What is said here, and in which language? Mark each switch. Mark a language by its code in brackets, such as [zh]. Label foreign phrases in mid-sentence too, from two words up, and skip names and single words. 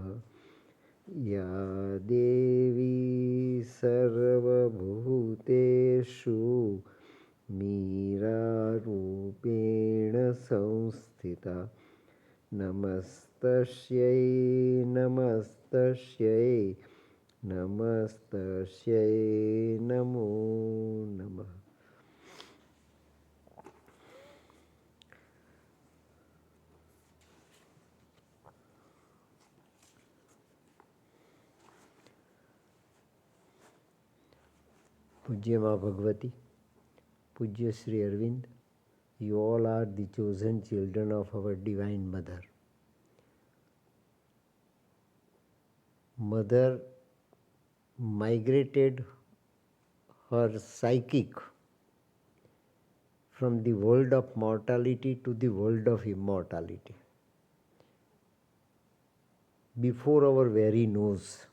[sa] या देवी सर्वभूतेषु मीरारूपेण संस्थिता नमस्तस्यै नमस्तस्यै नमस्तस्यै नमो नमः। [gu] પૂજ્ય મા ભગવતી, પૂજ્ય શ્રી અરવિંદ, [en] you all are the chosen children of our Divine Mother. Mother migrated her psychic from the world of mortality to the world of immortality before our very nose.